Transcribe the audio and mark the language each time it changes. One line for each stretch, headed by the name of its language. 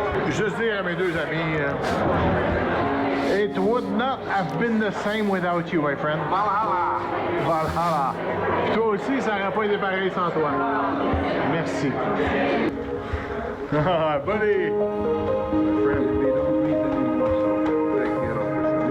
French: Juste dire à mes deux amis,
English: it would not have been the same without you, my friend. Valhalla. Valhalla.
French: Puis toi aussi, ça n'aurait pas été pareil sans toi. Merci. Buddy.
English: My friend, they don't meet anymore, so they can get over it.